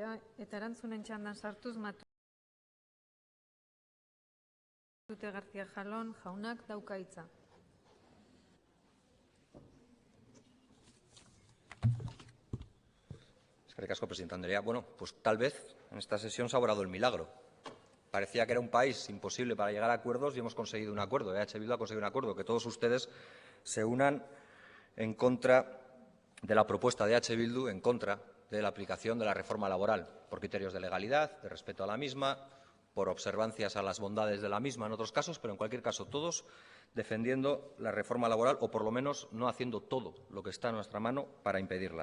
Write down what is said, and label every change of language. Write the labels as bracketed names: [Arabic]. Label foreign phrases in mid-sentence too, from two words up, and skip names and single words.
[Basque] eta erantzunen txandan sartuz Matute García Jalón jaunak dauka hitza. Eskerrik asko, presidenta Andrea. [Spanish] Bueno, pues tal vez en esta sesión se ha obrado el milagro. Parecía que era un país imposible para llegar a acuerdos y hemos conseguido un acuerdo. EH Bildu ha conseguido un acuerdo, que todos ustedes se unan en contra de la propuesta de EH Bildu, en contra de la aplicación de la reforma laboral, por criterios de legalidad, de respeto a la misma, por observancias a las bondades de la misma en otros casos, pero en cualquier caso todos defendiendo la reforma laboral o por lo menos no haciendo todo lo que está en nuestra mano para impedirla.